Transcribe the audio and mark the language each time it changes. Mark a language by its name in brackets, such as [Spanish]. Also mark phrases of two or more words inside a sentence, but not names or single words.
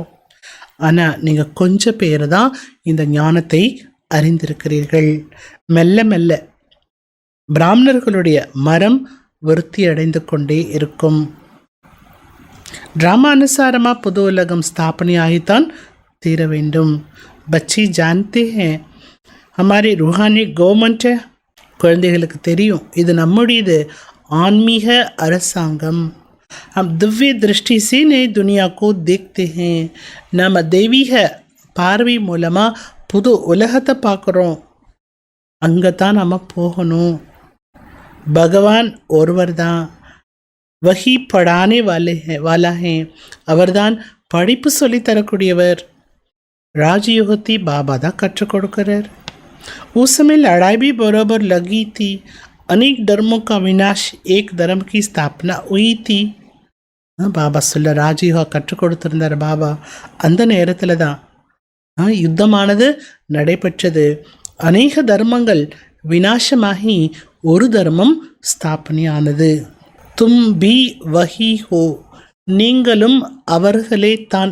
[Tamil] ஆனால் நீங்கள் கொஞ்சம் பேர் தான் இந்த ஞானத்தை அறிந்திருக்கிறீர்கள். மெல்ல மெல்ல பிராமணர்களுடைய மரம் விருத்தி அடைந்து கொண்டே இருக்கும். ட்ராமா அனுசாரமாக புது உலகம் ஸ்தாபனையாகித்தான் தீர வேண்டும். [Hindi] बच्चे जानते हैं हमारी रूहानी गवर्नमेंट है, [Tamil] குழந்தைகளுக்கு தெரியும் இது நம்முடையது ஆன்மீக அரசாங்கம். [Hindi] हम दिव्य दृष्टि से नई दुनिया को देखते हैं. [Tamil] நம்ம தெய்வீக பார்வை மூலமாக புது உலகத்தை பார்க்குறோம். அங்கே தான் நம்ம போகணும். பகவான் ஒருவர் தான். [Hindi] वही पढ़ाने वाला है. [Tamil] அவர்தான் படிப்பு சொல்லி தரக்கூடியவர். ராஜயோகத்தை பாபா தான் கற்றுக் கொடுக்கிறார். [Hindi] उस समय लड़ाई भी बराबर लगी थी. अनेक धर्मों का विनाश, एक धर्म की स्थापना हुई थी. [Tamil] பாபா சொல்ல ராஜயோகா கற்றுக் கொடுத்திருந்தார் பாபா. அந்த நேரத்தில் தான் யுத்தமானது நடைபெற்றது. அநேக தர்மங்கள் விநாசமாகி ஒரு தர்மம் ஸ்தாபனையானது. [Hindi] तुम भी वही हो. [Tamil] நீங்களும் அவர்களே தான்.